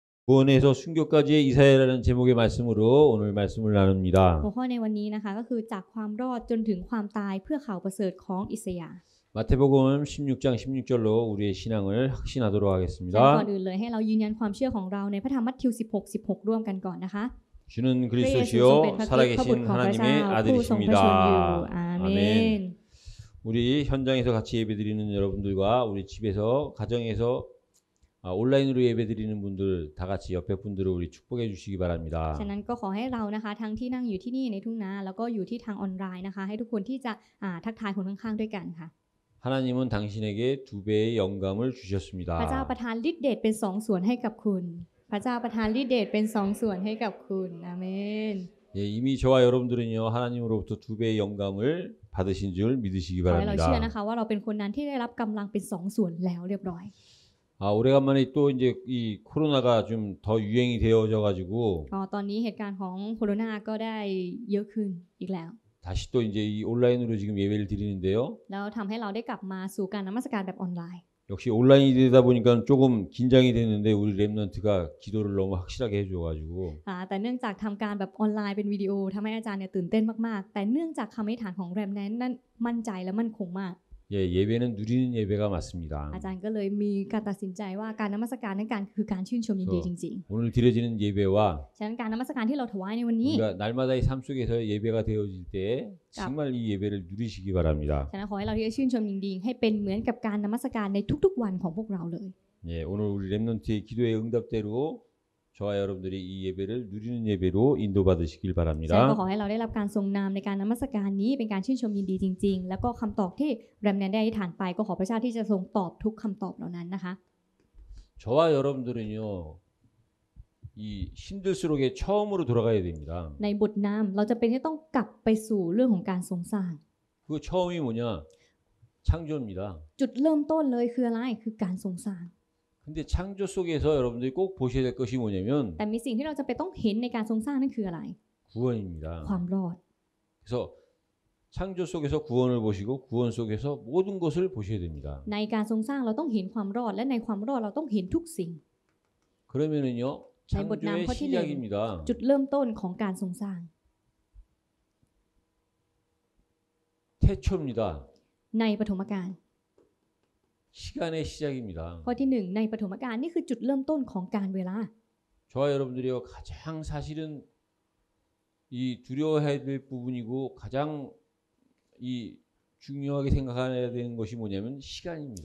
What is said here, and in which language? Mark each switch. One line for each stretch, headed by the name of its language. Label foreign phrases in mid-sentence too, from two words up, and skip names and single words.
Korean: 구원에서 순교까지의 이사야라는 제목의 말씀으로 오늘 말씀을 나눕니다.
Thai: หัวข้อในวันนี้นะคะก็คือจากความรอดจนถึงความตายเพื่อข่าวประเสริฐของอิสยาห์
Korean: 마태복음 16장 16절로 우리의 신앙을 확신하도록
Thai: ก่อน
Korean: 하겠습니다.
Thai: อื่นเลยให้เรายืนยันความเชื่อของเราในพระธรรมมัทธิว 16:16 ร่วมกันก่อนนะคะ
Korean: 주는
Thai: พระเยซู
Korean: 그리스도시요
Thai: ทรงเป็นพระคริสต์พระบุต
Korean: 살아계신
Thai: รของพระเจ้า
Korean: 하나님의
Thai: ผู้ทรงพระชนอยู่
Korean: 아들이십니다.
Thai: อาเม
Korean: 아멘.
Thai: น
Korean: 우리 현장에서 같이 예배드리는 여러분들과 우리 집에서 가정에서 온라인으로 예배드리는 분들 다 같이 옆에 분들을 우리 축복해 주시기 바랍니다.
Thai: ฉะนั้นก็ขอให้เรานะคะทั้งที่นั่งอยู่ที่นี่ในทุ่งนาแล้วก็อยู่ที่ทางออนไลน์นะคะให้ทุกคนที่จะทักทายคนข้างๆด้วยกันค่ะ
Korean: 하나님은 당신에게 2배의 영감을
Thai: พระเจ้า
Korean: 주셨습니다.
Thai: ประทานฤทธิ์เดชเป็น2ส่วนให้กับคุณพระเจ้าประทานฤทธิ์เดชเป็น2ส่วนให้กับคุณอาเมน
Korean: 예, 이미 저와 여러분들은요 하나님으로부터 2배의 영감을 받으신 줄 믿으시기
Thai: ขอให้เราเชื่อ
Korean: 바랍니다.
Thai: นะคะว่าเราเป็นคนนั้นที่ได้รับกำลังเป็น2ส่วนแล้วเรียบร้อย
Korean: 오래간만에 또 이제 이 코로나가 좀 더 유행이 되어져 가지고
Thai: ตอนนี้เหตุการณ์ของโควิดก็ได้เยอะขึ้นอีกแล้ว
Korean: 다시 또 이제 이 온라인으로 지금 예배를 드리는데요.
Thai: แล้วทำให้เราได้กลับมาสู่การนมัสการแบบออนไลน์
Korean: 역시 온라인이 되다 보니까 조금 긴장이 되는데 우리 랩런트가 기도를 너무 확실하게 해줘 가지고
Thai: แต่เนื่องจากทำการแบบออนไลน์เป็นวิดีโอทำให้อาจารย์เนี่ยตื่นเต้นมากๆแต่เนื่องจากคำอธิษฐานของแรมนั้นมั่นใจและมั่นคงมาก
Korean: 예, 예배는 누리는 예배가 맞습니다.
Thai: อาจารย์ก็เลยมีการตัดสินใจว่าการนมัสการนั้นคือการชื่นชมยินดีจริง
Korean: 오늘 드려지는 예배와
Thai: ๆฉะนั้นการนมัสการที่เราถวายในวันนี้
Korean: 우리가 날마다의 삶 속에서 예배가 되어질 때 정말 이 예배를 누리시기 바랍니다.
Thai: ฉะนั้นขอให้เราที่จะชื่นชมยินดีให้เป็นเหมือนกับการนมัสการในทุกๆวันของพวกเราเลย
Korean: 예, 오늘 우리 랩런트의 기도의 응답대로 저와 여러분들이 이 예배를 누리는 예배로 인도받으시길
Thai: ฉะนั้น
Korean: 바랍니다.
Thai: ก็ขอให้เราได้รับการทรงนามในการนมัสการนี้เป็นการชื่นชมยินดีจริงๆแล้วก็คำตอบที่แรมแนนได้อธิษฐานไปก็ขอพระเจ้าที่จะทรงตอบทุกคำตอบเหล่านั้นนะคะ
Korean: 저와 여러분들은요. 이 힘들수록에 처음으로 돌아가야 됩니다.
Thai: ในบทนามเราจะเป็นที่ต้องกลับไปสู่เรื่องของการทรงสร้าง
Korean: 그 처음이 뭐냐? 창조입니다.
Thai: จุดเริ่มต้นเลยคืออะไรคือการทรงสร้าง
Korean: 근데 창조 속에서 여러분들이 꼭 보셔야 될 것이 뭐냐면
Thai: แต่มีสิ่งที่เราจะไปต้องเห็นในการทรงสร้างนั่นคืออะไร
Korean: 구원입니다.
Thai: ความรอด
Korean: 그래서 창조 속에서 구원을 보시고 구원 속에서 모든 것을 보셔야 됩니다.
Thai: ในการทรงสร้างเราต้องเห็นความรอดและในความรอดเราต้องเห็นทุกสิ่ง
Korean: 그러면은요 창조의 시작입니다.
Thai: จุดเริ่มต้นของการทรงสร้าง
Korean: 태초입니다.
Thai: ในปฐมกาล
Korean: 시간의 시작입니다.
Thai: ข้อที่1ในปฐมกาลนี่คือจุดเริ่มต้นของการเวลา
Korean: 저와 여러분들이요 가장 사실은 이 두려워해야 될 부분이고 가장 이 중요하게 생각해야 되는 것이 뭐냐면 시간입니다.